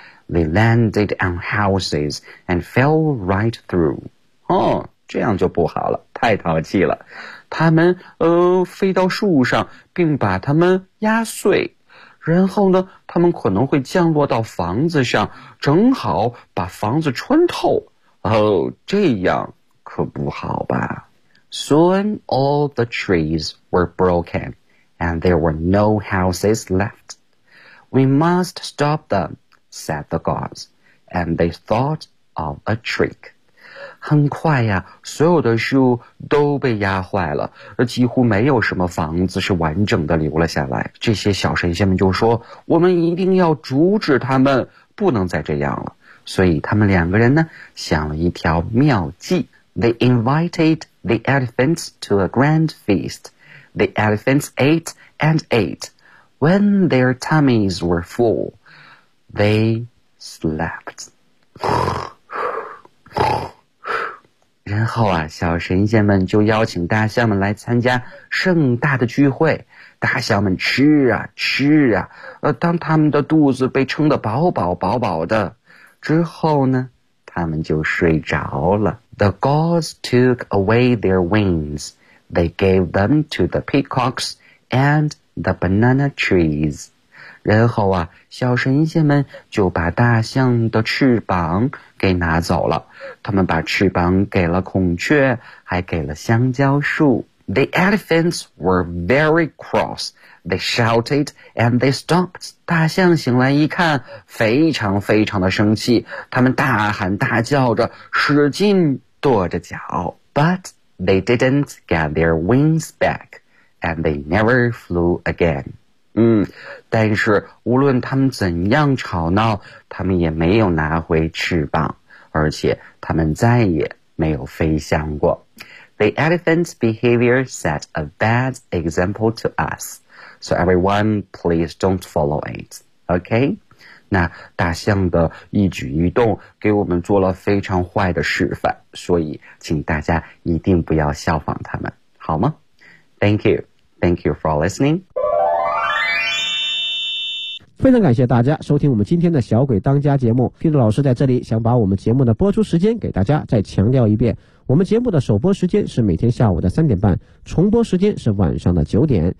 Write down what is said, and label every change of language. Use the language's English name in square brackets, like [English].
[English] They landed on houses and fell right through. [Chinese] 哦，这样就不好了，太淘气了。他们飞到树上，并把它们压碎。然后呢，他们可能会降落到房子上，正好把房子穿透。哦，这样可不好吧。 [English] Soon all the trees were broken, and there were no houses left. We must stop them. said the gods, and they thought of a trick. [Chinese] 很快呀，所有的树都被压坏了，几乎没有什么房子是完整的留了下来。这些小神仙们就说，我们一定要阻止他们，不能再这样了。所以他们两个人呢，想了一条妙计。 [English] They invited the elephants to a grand feast. The elephants ate and ate. When their tummies were full,They slept. [Chinese] 然后啊，小神仙们就邀请大象们来参加盛大的聚会。大象们吃啊吃啊，当他们的肚子被撑得饱饱饱饱的之后呢，他们就睡着了。 [English] The gods took away their wings. They gave them to the peacocks and the banana trees. [Chinese] 然后啊，小神仙们就把大象的翅膀给拿走了。他们把翅膀给了孔雀，还给了香蕉树。 [English] The elephants were very cross. They shouted and they stomped. [Chinese] 大象醒来一看，非常非常的生气。他们大喊大叫着，使劲跺着脚。 [English] But they didn't get their wings back, and they never flew again. [Chinese] 但是无论他们怎样吵闹，他们也没有拿回翅膀，而且他们再也没有飞翔过。 [English] The elephant's behavior set a bad example to us, so everyone please don't follow it, okay? [Chinese] 那大象的一举一动给我们做了非常坏的示范，所以请大家一定不要效仿他们，好吗？ [English] Thank you for listening. [Chinese] 非常感谢大家收听我们今天的小鬼当家节目。Peter老师在这里想把我们节目的播出时间给大家再强调一遍，我们节目的首播时间是每天下午的3:30，重播时间是晚上的9:00。